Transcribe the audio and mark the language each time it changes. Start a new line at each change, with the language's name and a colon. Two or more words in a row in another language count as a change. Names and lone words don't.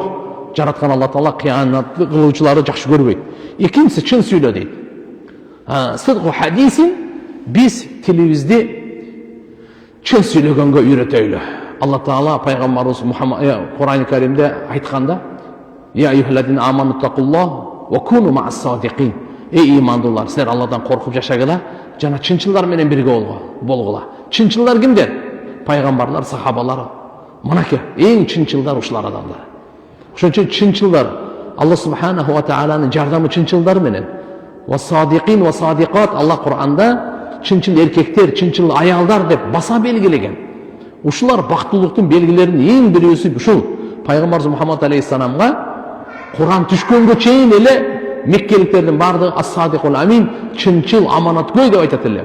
Kyrgyz: Жараткан Алла Таала кыянатты кылуучуларды жакшы көрбөйт. Экинчиси чын сүйлө дейт.
Arabic: صدق الحديث
Kyrgyz: биз тилибизди чын сүйлөгөнгө үйрөтөйлү. Алла Таала пайгамбарыбыз Мухаммад Кур'ан-ы Каримде айтканда:
Arabic: "يا أيها الذين آمنوا اتقوا الله وكونوا مع الصادقين."
Kyrgyz: Ey имандуулар, силер Алладан коркуп жашагыла, жана чынчылдар менен бирге болгула. Чынчылдар кимдер? Пайгамбарлар, сахабалар. Мынакей эң чынчылдар ушулар адамдар. Ошон үчүн чынчылдар
Arabic: الله سبحانه وتعالى
Kyrgyz: жардамы чынчылдар менен.
Arabic: والصادقين والصادقات,
Kyrgyz: Алла Кур'анда чынчыл эркектер, чынчыл аялдар деп баса белгилеген. Ушулар бактылыктын белгилеринин эң бирөөсү ушул. Пайгамбарыбыз Мухаммад алейхиссаламга Кур'ан түшкөнгө чейин эле Меккеликтердин бардыгы
Arabic: الصادق الأمين,
Kyrgyz: чынчыл аманаткөй деп айтат эле.